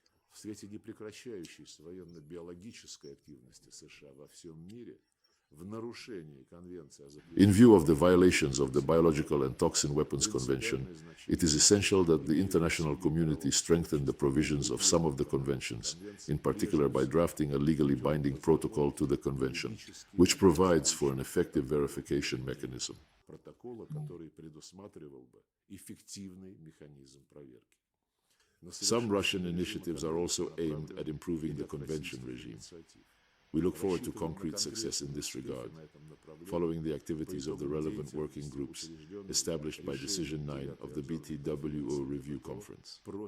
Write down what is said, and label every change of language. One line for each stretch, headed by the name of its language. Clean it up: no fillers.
Russian: В свете непрекращающейся военно-биологической активности США во всем мире, в нарушении Конвенции о запрете...
English: In view of the violations of the Biological and Toxin Weapons Convention, it is essential that the international community strengthen the provisions of some of the conventions, in particular by drafting a legally binding protocol to the convention, which provides for an effective verification mechanism.
Russian: Протокола, который предусматривал бы эффективный механизм проверки.
English: Some Russian initiatives are also aimed at improving the convention regime. We look forward to concrete success in this regard, following the activities of the relevant working groups established by Decision 9 of the BTWO Review Conference.